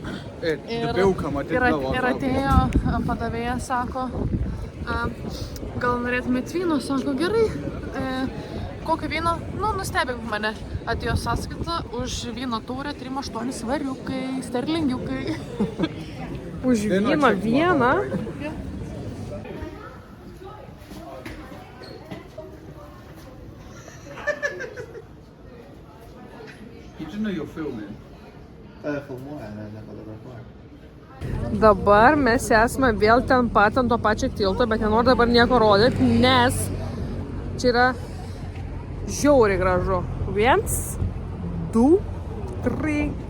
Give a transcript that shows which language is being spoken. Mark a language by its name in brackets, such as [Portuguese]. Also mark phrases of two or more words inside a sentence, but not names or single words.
[Lithuanian] Ir atėjo padavėja, sako, gal norėtumėt vyno, sako, gerai. Kokio vyno? Nu, nustebink mane. Atėjo sąskaita už vyno taurę 3,8 svariukai, sterlingiukai. Už vyną vieną? [English] You do know you're filming. [Lithuanian] Filmuoja, nefotografuoja. Dabar mes esame vėl ten pat ant to pačio tilto, bet nenoriu dabar nieko rodyti, nes čia yra žiauriai gražu. 1, 2, 3.